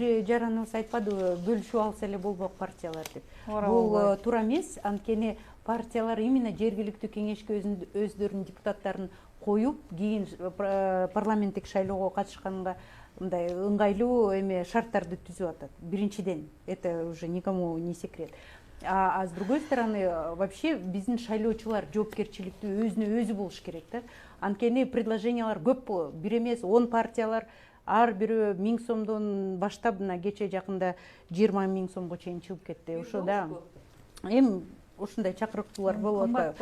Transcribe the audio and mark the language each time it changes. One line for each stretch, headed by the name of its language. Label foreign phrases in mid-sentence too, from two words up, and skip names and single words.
Kyrgyz: Бир жараныбыз айтпадыбы, бөлүшүп алса эле болбок партиялар деп. Бул туура эмес. Анткени партиялар именно жергиликтүү кеңешке өздөрүнүн депутаттарын коюп, кийин парламенттик шайлоого катышканга мындай ыңгайлуу шарттарды түзүп атат. Биринчиден,
Russian: это уже никому не секрет. А с другой стороны, вообще
Kyrgyz: биздин шайлоочулар жоопкерчиликтүү өзүнө өзү болуш керек да. Анткени предложениялар көп болот. Бир эмес 10 партиялар ар бирөө 1000 сомдон баштап мына кече жакында 20 000 сомго чейин чыгып кетти. Ошо да. Эми ушундай чакырыктуулар болуп атпайбы?